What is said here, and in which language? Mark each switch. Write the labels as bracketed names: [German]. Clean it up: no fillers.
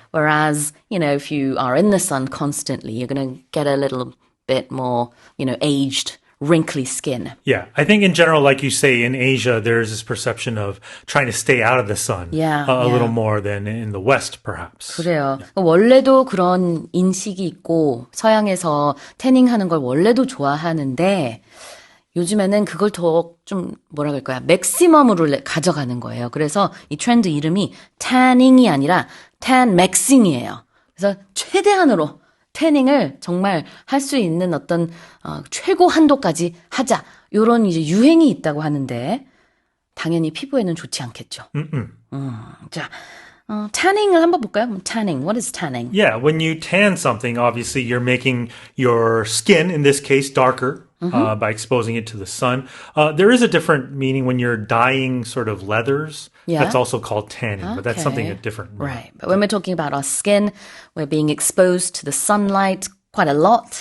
[English] Whereas, if you are in the sun constantly, you're going to get a little bit more, aged, wrinkly skin. Yeah. I think in general, like you say, in Asia, there's this perception of trying to stay out of the sun a little more than in the West, perhaps. [Korean] 그래요. 원래도 그런 인식이 있고 서양에서 태닝하는 걸 원래도 좋아하는데 요즘에는 그걸 더 좀 뭐라 그럴까요? 맥시멈으로 가져가는 거예요. 그래서 이 트렌드 이름이 태닝이 아니라 tan maxing이에요. 그래서 최대한으로 태닝을 정말 할 수 있는 어떤 최고 한도까지 하자. 이런 이제 유행이 있다고 하는데 당연히 피부에는 좋지 않겠죠. 자, tanning을 한번 볼까요? [English] Tanning. What is tanning? Yeah, when you tan something, obviously you're making your skin, in this case, darker. By exposing it to the sun. There is a different meaning when you're dyeing sort of leathers. Yeah. That's also called tanning, but that's something different. Right. But when we're talking about our skin, we're being exposed to the sunlight quite a lot.